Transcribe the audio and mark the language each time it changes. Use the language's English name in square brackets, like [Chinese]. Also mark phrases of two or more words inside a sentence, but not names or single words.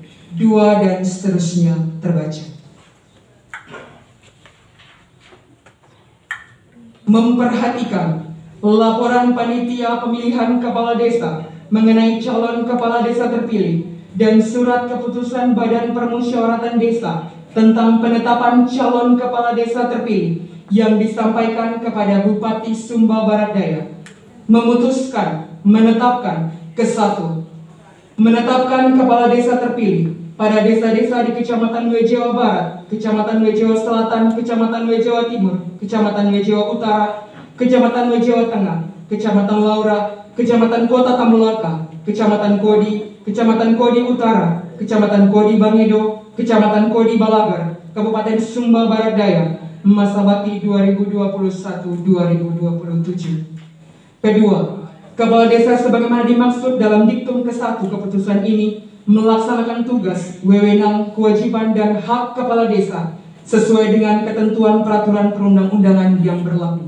[Indonesian] 2 dan seterusnya terbaca. Memperhatikan laporan panitia pemilihan kepala desa mengenai calon kepala desa terpilih dan surat keputusan Badan Permusyawaratan Desa tentang penetapan calon kepala desa terpilih yang disampaikan kepada Bupati Sumba Barat Daya. Memutuskan menetapkan ke-1, menetapkan kepala desa terpilih pada desa-desa di Kecamatan Wejewa Barat, Kecamatan Wejewa Selatan, Kecamatan Wejewa Timur, Kecamatan Wejewa Utara, Kecamatan Wejewa Tengah, Kecamatan Laura, Kecamatan Kota Tambolaka, Kecamatan Kodi, Kecamatan Kodi Utara, Kecamatan Kodi Bangedo, Kecamatan Kodi Balagar, Kabupaten Sumba Barat Daya, masa bakti 2021-2027. Kedua, kepala desa sebagaimana dimaksud dalam diktum ke-1 keputusan ini melaksanakan tugas, wewenang, kewajiban, dan hak kepala desa sesuai dengan ketentuan peraturan perundang-undangan yang berlaku.